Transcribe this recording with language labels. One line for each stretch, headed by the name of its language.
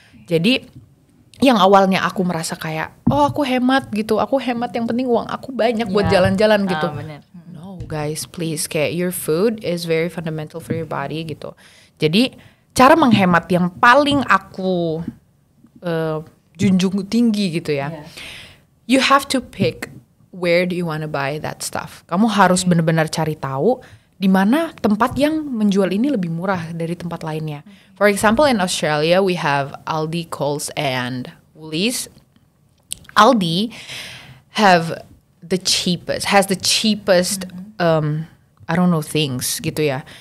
Indonesian: Jadi yang awalnya aku merasa kayak aku hemat gitu, aku hemat yang penting uang aku banyak buat jalan-jalan gitu.
English: No guys, please, kayak your food is very fundamental for your body gitu.
Indonesian: Jadi cara menghemat yang paling aku junjung tinggi gitu ya.
English: You have to pick where do you wanna buy that stuff.
Indonesian: Kamu harus benar-benar cari tahu di mana tempat yang menjual ini lebih murah dari tempat lainnya.
English: For example, in Australia, we have Aldi, Coles, and Woolies. Aldi has the cheapest, I don't know, things gitu ya.